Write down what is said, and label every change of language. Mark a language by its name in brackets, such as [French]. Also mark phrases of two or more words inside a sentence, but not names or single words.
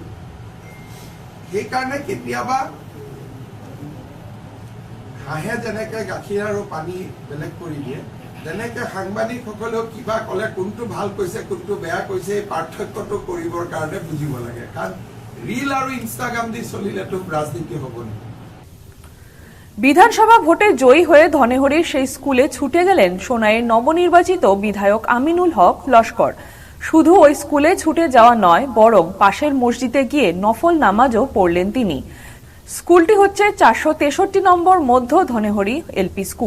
[Assamese] সেইকাৰণে কেতিয়াবা হাঁহে যেনেকে গাখীৰ আৰু পানী বেলেগ কৰি দিয়ে, তেনেকে সাংবাদিকসকলেও কিবা ক'লে কোনটো ভাল কৈছে কোনটো বেয়া কৈছে এই পাৰ্থক্যটো কৰিবৰ কাৰণে বুজিব লাগে। কাৰণ ৰীল আৰু ইনষ্টাগ্ৰাম দি চলিলেতো ৰাজনীতি হ'ব নেকি। [Bangla] বিধানসভা ভোটে জয়ী হয়ে ধনেহরির সেই স্কুলে ছুটে গেলেন সোনাইয়ের নবনির্বাচিত বিধায়ক আমিনুল হক লস্কর। শুধু ওই স্কুলে ছুটে যাওয়া নয়, বরং পাশের মসজিদে গিয়ে নফল নামাজও পড়লেন তিনি। স্কুলটি হচ্ছে 463 নম্বর মধ্য ধনেহরি এলপি স্কুল।